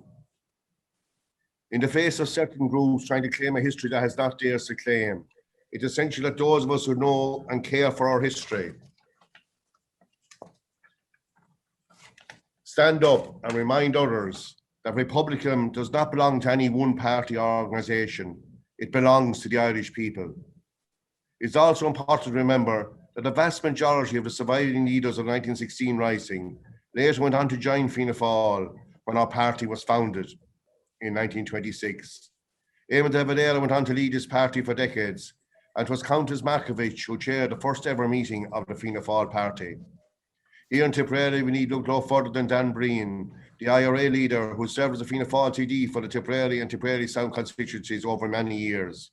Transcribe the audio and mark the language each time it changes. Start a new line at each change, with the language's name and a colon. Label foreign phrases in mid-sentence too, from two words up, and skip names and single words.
English: In the face of certain groups trying to claim a history that has not theirs to claim, it's essential that those of us who know and care for our history stand up and remind others that Republican does not belong to any one party or organisation. It belongs to the Irish people. It's also important to remember that the vast majority of the surviving leaders of the 1916 Rising later went on to join Fianna Fáil when our party was founded in 1926. Eamon de Valera went on to lead his party for decades, and it was Countess Markovich who chaired the first ever meeting of the Fianna Fáil party. Here in Tipperary, we need look no further than Dan Breen, the IRA leader who served as a Fianna Fáil TD for the Tipperary and Tipperary Sound constituencies over many years.